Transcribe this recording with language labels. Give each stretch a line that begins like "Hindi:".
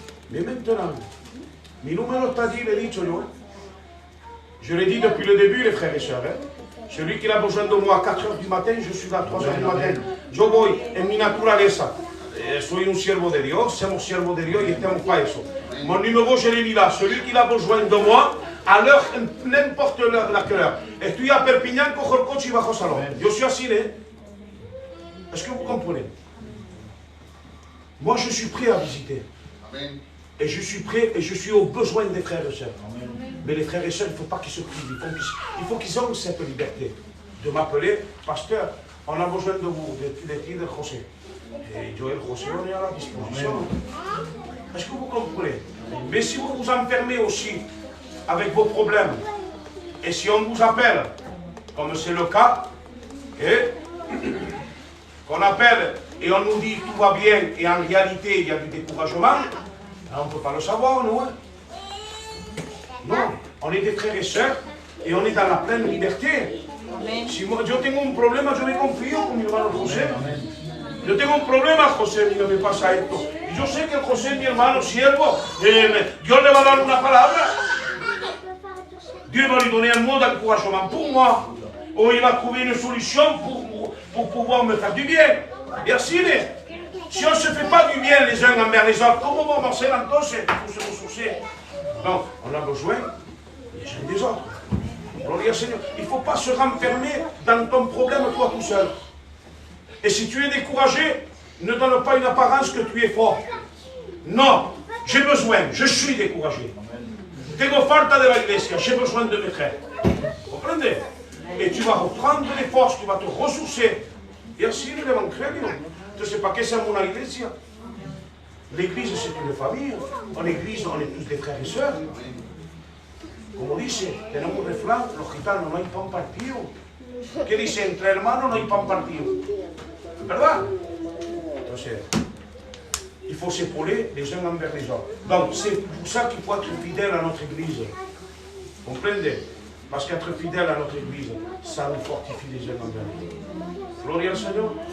French: Mais maintenant,
Spanish: mi número está
French: dit, l'ai dit, je l'ai dit depuis le début, les frères et sœurs. Celui qui a besoin de moi à 4 h du matin, je suis là à 3 h du matin.
Spanish: Yo voy en mi naturaleza. Soy un siervo de Dios, somos siervos de Dios y estamos para eso.
French: Mon numéro, je l'ai mis là. Celui qui a besoin de moi, à l'heure, n'importe laquelle.
Spanish: Estoy a Perpignan, cojo el coche y bajo salón.
French: Yo suis así, est-ce que vous comprenez? Moi, je suis prêt à visiter. Amen. Et je suis prêt et je suis au besoin des frères et sœurs. Amen. Mais les frères et sœurs, il ne faut pas qu'ils se privent. Il faut qu'ils aient cette liberté de m'appeler pasteur. On a besoin de vous, de ti, de José. Et Joël José, on est à la disposition. Est-ce que vous comprenez? Mais si vous vous enfermez aussi avec vos problèmes, et si on vous appelle, comme c'est le cas, qu'on appelle et on nous dit tout va bien, et en réalité il y a du découragement, on ne peut pas le savoir, nous. Hein? Non, on est des frères et sœurs, et on est dans la pleine liberté.
Spanish: Si moi, yo tengo un problema, yo me confío con mi hermano José. Yo tengo un problema, José, mira, me pasa esto. Y yo sé que José, mi hermano siervo, Dios le va a dar una palabra.
French: Dieu va lui donner un mot d'encouragement pour moi. Ou il va trouver une solution pour pouvoir me faire du bien. Et ainsi, si on ne se fait pas du bien les uns envers les autres, comment
Spanish: vamos a hacer entonces
French: pour se ressourcer? Non, on a besoin les uns des autres.
Spanish: Gloria al
French: Seigneur. Il ne faut pas se renfermer dans ton problème toi tout seul. Et si tu es découragé, ne donne pas une apparence que tu es fort. Non, j'ai besoin, je suis découragé.
Spanish: Tengo falta de la iglesia,
French: j'ai besoin de mes frères. Comprenez? Et tu vas reprendre les forces, tu vas te ressourcer. Et ainsi, nous devons créer. Tu ne sais pas qu'est-ce que c'est une iglesia. L'église, c'est une famille. En église, on est tous des frères et sœurs.
Spanish: Como dice, tenemos un refrán, los gitanos, no hay pan partido. ¿Qué dice? Entre hermanos no hay pan partido. ¿Verdad?
French: Entonces, il faut s'épauler les uns envers les autres. Donc, c'est pour ça qu'il faut être fidèle à notre église. Comprenez? Parce qu'être fidèle à notre église, ça nous fortifie les uns envers les autres.
Spanish: Gloria al
French: Seigneur.